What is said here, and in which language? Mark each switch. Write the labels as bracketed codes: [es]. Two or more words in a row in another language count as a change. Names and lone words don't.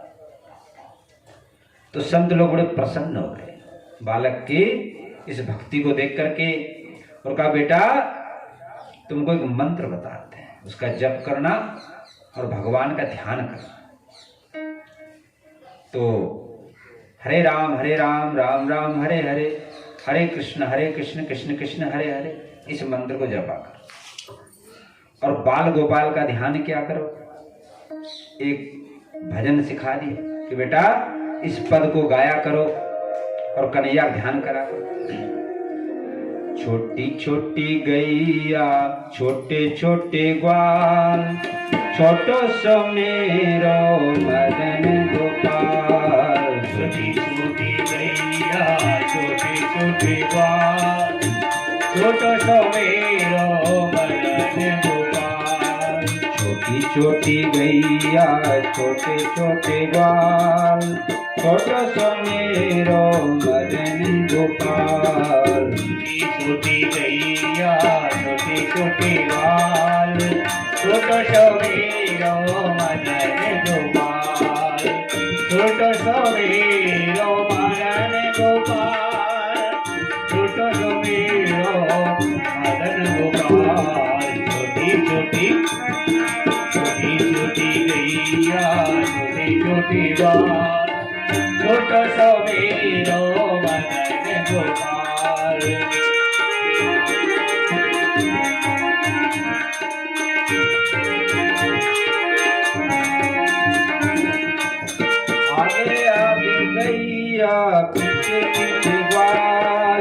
[hi] तो संत लोग बड़े प्रसन्न हो गए बालक की इस भक्ति को देख करके, और कहा बेटा तुमको एक मंत्र बताते हैं, उसका जप करना और भगवान का ध्यान करना। तो हरे राम राम राम हरे हरे, हरे कृष्ण कृष्ण कृष्ण हरे हरे, इस मंत्र को जपा करो। और बाल गोपाल का ध्यान क्या करो। एक भजन सिखा दिया कि बेटा इस पद को गाया करो और कन्हैया ध्यान करा करो। [bra] छोटी छोटी गैया छोटे छोटे ग्वाल, छोटो सो मेरो मदन गोपाल। छोटी छोटी गैया छोटे छोटे ग्वाल, छोटो सो मेरो मदन गोपाल। छोटी छोटी गैया छोटे छोटे ग्वाल, छोटो सो मेरो मदन गोपाल। छोटी गैया छोटे छोटे ग्वाल, छोटो सो मेरो मदन गोपाल। छोटो सो मेरो मदन गोपाल, छोटो सो मेरो मदन गोपाल। छोटी छोटी गैया ग्वाल छोटो सो मेरो मदन गोपाल आगे आगे गैया पीछे पीछे ग्वाल,